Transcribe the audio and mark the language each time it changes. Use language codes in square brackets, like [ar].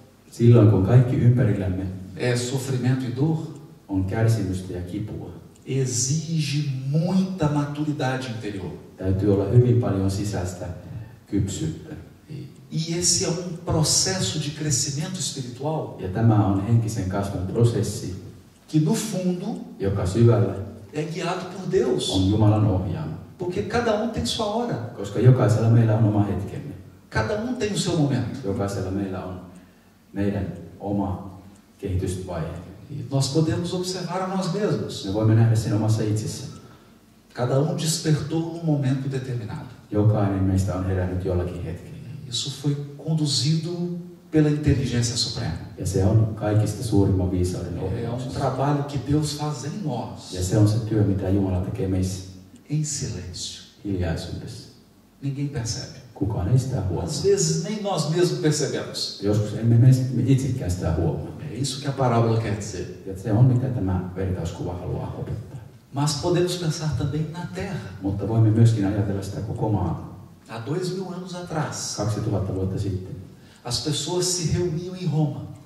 [fi] Silloin kun kaikki ympärillämme [pt] é sofrimento e dor, [fi] on kärsimystä ja kipua, [pt] exige muita maturidade interior. [fi] täytyy olla hyvin paljon sisäistä kypsyyttä. [pt] E esse é um processo de crescimento espiritual [fi] Ja tämä on henkisen kasvun prosessi, [pt] que no fundo [fi] joka syvällä [pt] é guiado por Deus, [fi] on Jumalan ohjaama. [pt] porque cada um tem sua hora, [fi] Koska jokaisella meillä on oma hetkemme. [pt] cada um tem o seu momento. [fi] Jokaisella meillä on meidän oma kehitysvaihe. [pt] E nós podemos observar a nós mesmos. [fi] Me voimme nähdä sen omassa itsessä. [pt] Cada um despertou num momento determinado. [fi] Jokainen meistä on herännyt jollakin hetkellä. [pt] Isso foi conduzido pela inteligência suprema. [fi] Ja se on kaikista suurimman viisauden [pt] É um [fi] ohjauksessa. [pt] trabalho que Deus faz em nós, [fi] Ja se on se työ, mitä Jumala tekee meissä [pt] em silêncio. [fi] hiljaisuudessa. [pt] Ninguém percebe. [fi] Kukaan ei sitä huomaa. [pt] Às vezes nem nós mesmos percebemos. [fi] Joskus emme me itsekään sitä huomaa. [pt] É isso que a parábola quer dizer. [fi] Ja se on mitä tämä vertauskuva haluaa opettaa. [pt] Mas podemos pensar também na Terra. [fi] Mutta voimme myöskin ajatella sitä koko maa. [pt] Há 2000 anos atrás, [fi] 2000 vuotta sitten [pt] as pessoas se reuniam em Roma